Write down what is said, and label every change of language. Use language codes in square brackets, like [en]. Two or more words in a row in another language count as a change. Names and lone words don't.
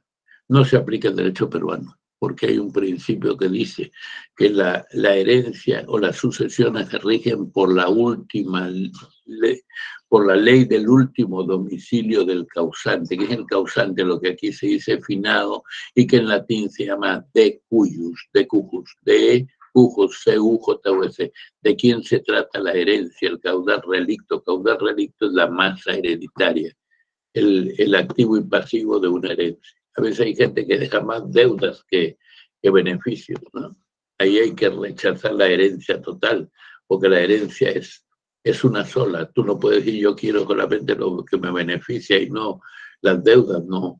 [es] No se aplica el derecho peruano, porque hay un principio que dice que la herencia o las sucesiones se rigen por la ley del último domicilio del causante, que es el causante, lo que aquí se dice finado, y que en latín se llama [la] de cujus, [es] C-U-J-U-S. ¿De quién se trata la herencia? El caudal relicto. Caudal relicto es la masa hereditaria, el activo y pasivo de una herencia. A veces hay gente que deja más deudas que beneficios, ¿no? Ahí hay que rechazar la herencia total, porque la herencia es una sola. Tú no puedes decir yo quiero solamente lo que me beneficia y no las deudas, no.